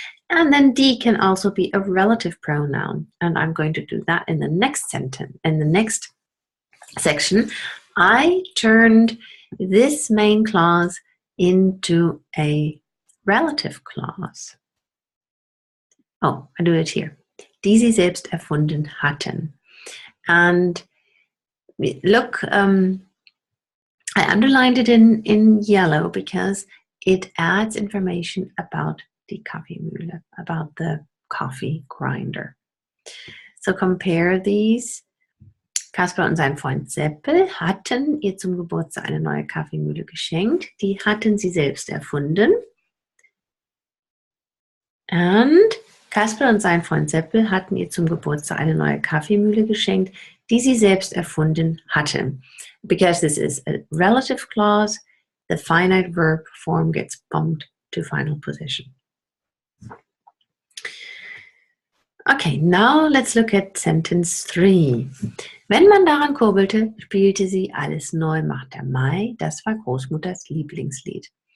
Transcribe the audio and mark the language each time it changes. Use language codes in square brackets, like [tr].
[en] And then die can also be a relative pronoun. And I'm going to do that in the next sentence, in the next section. I turned this main clause into a relative clause. Oh, I do it here. [de] Die sie selbst erfunden hatten. [en] And look, I underlined it in yellow because it adds information about [de] die Kaffeemühle, [en] about the coffee grinder. So compare these. [de] Kasper und sein Freund Seppel hatten ihr zum Geburtstag eine neue Kaffeemühle geschenkt. Die hatten sie selbst erfunden. And Kasper und sein Freund Seppel hatten ihr zum Geburtstag eine neue Kaffeemühle geschenkt, die sie selbst erfunden hatten. [en] Because this is a relative clause, the finite verb form gets bumped to final position. Okay, now let's look at sentence 3. [de] Wenn man daran kurbelte, spielte sie Alles neu macht der Mai. Das war Großmutters Lieblingslied.